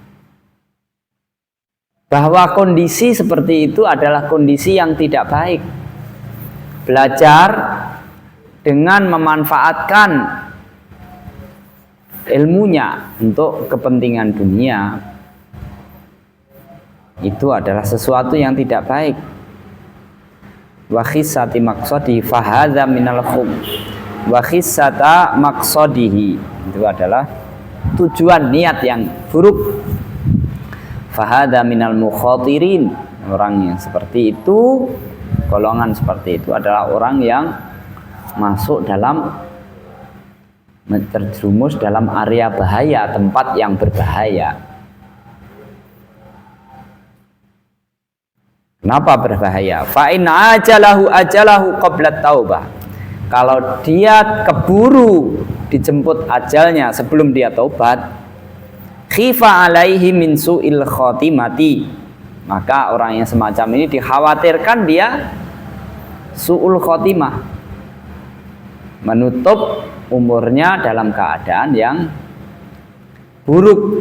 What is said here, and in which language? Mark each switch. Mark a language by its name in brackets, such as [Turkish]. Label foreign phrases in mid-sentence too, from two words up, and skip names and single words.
[Indonesian] Bahwa kondisi seperti itu adalah kondisi yang tidak baik. Belajar dengan memanfaatkan ilmunya untuk kepentingan dunia, itu adalah sesuatu yang tidak baik. [Arabic] وخسة مقصده فهذا من الخم. وخسة مقصده, [Indonesian] itu adalah tujuan niat yang buruk. [Arabic] فهذا من المخاطرين, [Indonesian] orang yang seperti itu, golongan seperti itu adalah orang yang masuk dalam, terjerumus dalam area bahaya, tempat yang berbahaya. Kenapa berbahaya? [Arabic] فإن أجله قبل توبة. [Indonesian] Kalau dia keburu dijemput ajalnya sebelum dia taubat, [Arabic] خيف عليه من سوء الخاتمة, [Indonesian] maka orang yang semacam ini dikhawatirkan dia [Arabic] سوء الخاتمة, [Indonesian] menutup umurnya dalam keadaan yang buruk.